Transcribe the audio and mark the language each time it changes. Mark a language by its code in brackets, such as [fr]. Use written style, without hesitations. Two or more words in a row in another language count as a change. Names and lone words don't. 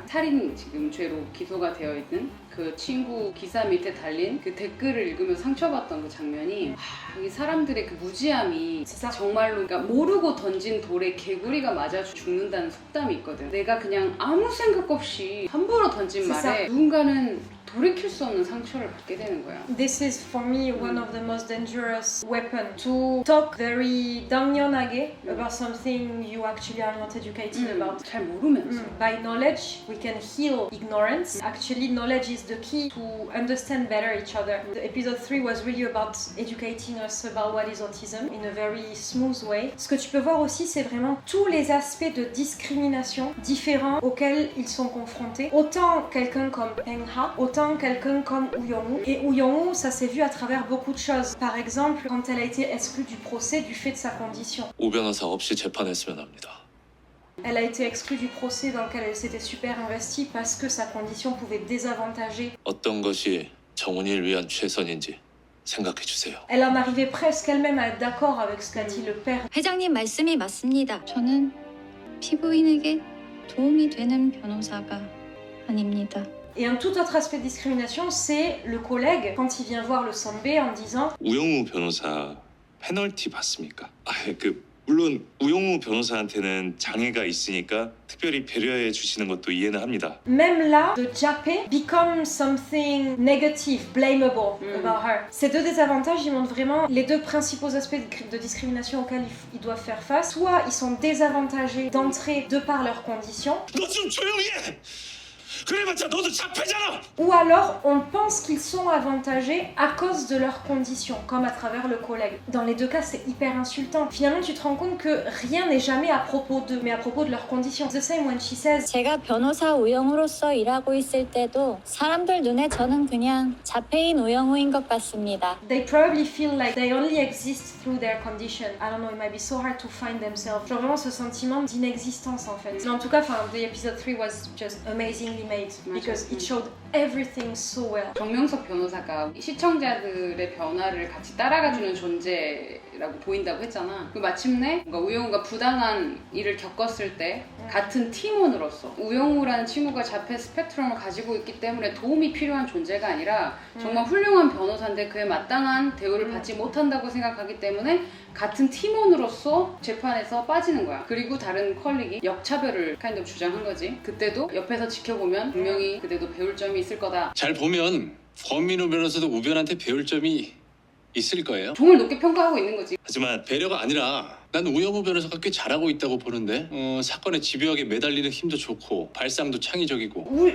[ko] 살인 지금 죄로 기소가 되어 있는 그 친구 기사 밑에 달린 그 댓글을 읽으면서 상처받던 그 장면이 이 사람들의 그 무지함이 진짜? 정말로 그러니까 모르고 던진 돌에 개구리가 맞아 죽는다는 속담이 있거든. 내가 그냥 아무 생각 없이 함부로 던진 진짜? 말에 누군가는 돌이킬 수 없는 상처를 받게 되는 거야. [en] This is for me one of the most dangerous weapons to talk very 당연하게 about something you actually are not educated about. [ko] 잘 모르면서. [en] By knowledge, we can heal ignorance. Actually, knowledge is the key to understand better each other. The episode 3 was really about educating us about what is autism in a very smooth way. [fr] Ce que tu peux voir aussi, c'est vraiment tous les aspects de discrimination différents auxquels ils sont confrontés. Autant quelqu'un comme Peng Ha, autant quelqu'un comme Woo Young-woo. Et Woo Young-woo, ça s'est vu à travers beaucoup de choses. Par exemple, quand elle a été exclue du procès du fait de sa condition. [ko] 오 변호사 없이 재판했으면 합니다. [fr] Elle a été exclue du procès dans lequel elle s'était super investie parce que sa condition pouvait désavantager. [ko] 어떤 것이 정훈이를 위한 최선인지 생각해 주세요. [fr] Elle en arrivait presque elle-même à être d'accord avec ce qu'a dit le père. [ko] 회장님 말씀이 맞습니다. 저는 피고인에게 도움이 되는 변호사가 아닙니다. [fr] Et un tout autre aspect de discrimination, c'est le collègue quand il vient voir le Sanbe en disant [ko] 우영우 변호사 페널티 받습니까? 물론 우영우 변호사한테는 장애가 있으니까 특별히 배려해 주시는 것도 이해는 합니다. [fr] même là, [en] de Jappé become something negative, blamable about her. [fr] Ces deux désavantages, ils montrent vraiment les deux principaux aspects de discrimination auxquels ils doivent faire face. Soit ils sont désavantagés d'entrée de par leurs conditions, [ko] 너 좀 조용히 해! 그래봤자 너도 자폐잖아! [fr] ou alors on pense qu'ils sont avantagés à cause de leurs conditions, comme à travers le collègue. Dans les deux cas, c'est hyper insultant. Finalement, tu te rends compte que rien n'est jamais à propos d'eux, mais à propos de leurs conditions. [en] The same when she says [ko] 제가 변호사 우영우로서 일하고 있을 때도 사람들 눈에 저는 그냥 자폐인 우영우인 것 같습니다. [en] they probably feel like they only exist through their condition. I don't know, it might be so hard to find themselves. [fr] Genre vraiment ce sentiment d'inexistence en fait. Mais en tout cas, [en] the episode 3 was just amazingly made because it showed everything so well. [ko] 정명석 변호사가 시청자들의 변화를 같이 따라가주는 존재라고 보인다고 했잖아. 그 마침내 뭔가 우영우가 부당한 일을 겪었을 때 같은 팀원으로서 우영우라는 친구가 자폐 스펙트럼을 가지고 있기 때문에 도움이 필요한 존재가 아니라 정말 훌륭한 변호사인데 그에 마땅한 대우를 받지 못한다고 생각하기 때문에 같은 팀원으로서 재판에서 빠지는 거야. 그리고 다른 컬릭이 역차별을 [en] kind of [ko] 주장한 거지. 그때도 옆에서 지켜보면 분명히 그때도 배울 점이 있을 거다. 잘 보면 권민우 변호사도 우변한테 배울 점이 있을 거예요. 종을 높게 평가하고 있는 거지. 하지만 배려가 아니라 난 우영우 변호사가 꽤 잘하고 있다고 보는데 사건에 집요하게 매달리는 힘도 좋고 발상도 창의적이고